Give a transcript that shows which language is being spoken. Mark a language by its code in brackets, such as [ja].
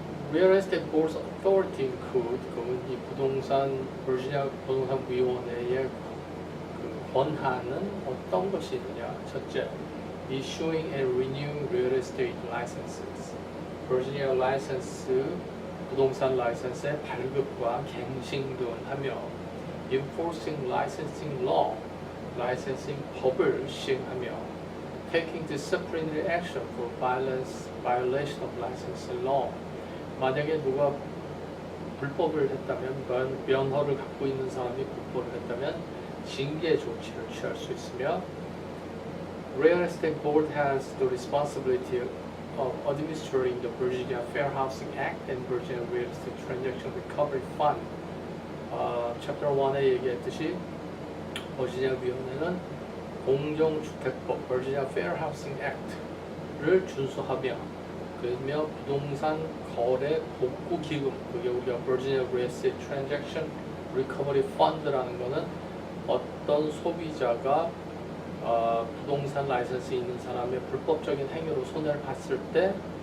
[en] Real Estate Board's authority include [ko] 그러면 이 버지니아 부동산 위원회의 그 권한은 어떤 것이 있느냐? 첫째, [en] issuing and renewing real estate licenses. [ko] 버지니아 라이선스 부동산 라이선스의 발급과 갱신 등을 하며 [en] enforcing licensing law, [ko] 라이선싱 법을 시행하며 [en] taking disciplinary action for violation of licensing law. [ko] 만약에 누가 불법을 했다면 면허를 갖고 있는 사람이 불법을 했다면 징계 조치를 취할 수 있으며 [en] Real Estate Board has the responsibility of administering the Virginia Fair Housing Act and Virginia Real Estate Transaction Recovery Fund. [ko] Chapter 1에 얘기했듯이 버지니아 위원회는 공정주택법 Virginia Fair Housing Act를 준수하며 그러며 부동산 거래 복구 기금, 그게 우리가 Virginia Real Estate Transaction Recovery Fund라는 거는 어떤 소비자가 부동산 라이선스 있는 사람의 불법적인 행위로 손해를 봤을 때